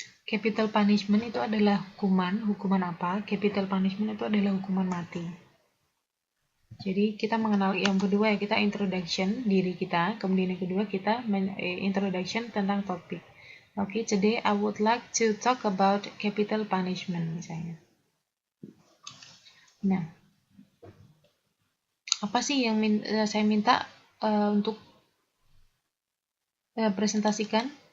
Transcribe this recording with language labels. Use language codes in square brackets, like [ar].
[id] Capital punishment itu adalah hukuman apa? Capital punishment itu adalah hukuman mati. Jadi kita mengenal yang kedua ya, kita introduction diri kita, kemudian yang kedua kita introduction tentang topik. [en] Okay, today I would like to talk about capital punishment misalnya. [id] Nah, apa sih yang saya minta untuk presentasikan?